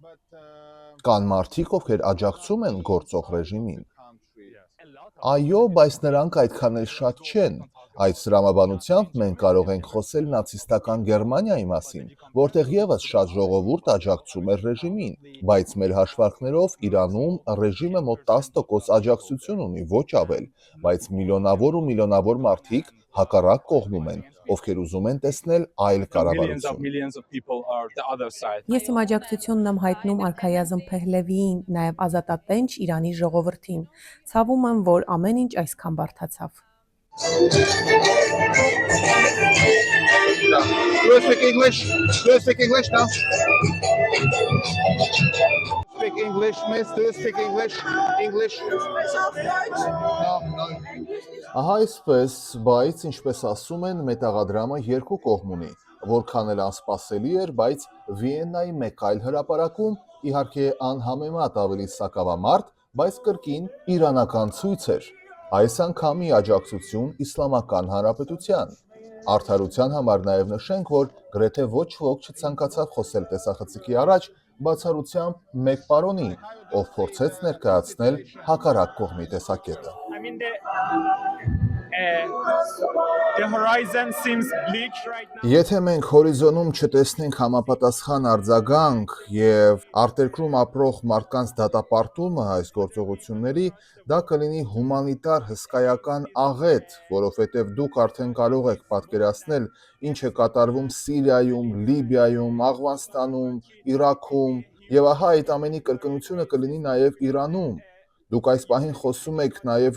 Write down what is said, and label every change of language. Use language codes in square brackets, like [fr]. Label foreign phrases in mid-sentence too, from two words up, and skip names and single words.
[hy] Կան մարդիկ, ովքեր աջակցում են գործող ռեժիմին։ Այո, բայց նրանք այդքան էլ շատ չեն։ Այդ տրամաբանությամբ մենք կարող ենք խոսել նացիստական Գերմանիայի մասին, որտեղ եւս շատ ժողովուրդ աջակցում էր ռեժիմին, բայց մեր հաշվարկներով Իրանում ռեժիմը մոտ 10% աջակցություն ունի, ոչ ավել, բայց միլիոնավոր ու միլիոնավոր մարդիկ հակառակ կողմում են, ովքեր ուզում են տեսնել այլ կառավարություն։ Ես իմ աջակցությունն եմ հայտնում Արքայազն Փեհլևիին, նաև ազատատենչ Իրանի ժողովրդին։ Ցավում եմ, որ ամեն ինչ այսքան բարդացավ։ [en] Do you speak English? Do you speak English now? Speak English, miss. Do you speak English? English? No. [hy] Ահա այսպես, բայց ինչպես ասում են, մետաղադրամը երկու կողմ ունի, որքան էլ անսպասելի էր, բայց Վիեննայի մեկ այլ հրապարակում, իհարկե անհամեմատ ավելի սակավամարդ, բայց կրկին իրանական ցույց էր։ Այս անգամ մի աջակցություն Իսլամական Հանրապետության։ Արդարության համար նաև նշենք, որ գրեթե ոչ ոք չցանկացավ խոսել տեսախցիկի առաջ, բացառությամբ մեկ պարոնի, ով փորձեց ներկայացնել հակառակ կողմի տեսակետը։ [en] I mean, the horizon seems bleak right now. [hy] Եթե մենք հորիզոնում չտեսնենք համապատասխան արձագանք եւ արտերկրում ապրող մարդկանց դատապարտումը այս գործողությունների, դա կլինի հումանիտար հսկայական աղետ, որովհետեւ դուք արդեն կարող եք պատկերացնել, ինչ է կատարվում Սիրիայում, Լիբիայում, Աֆղանստանում, Իրաքում, եւ ահա այդ ամենի կրկնությունը կլինի նաեւ Իրանում։ Դուք այս պահին խոսում եք նաեւ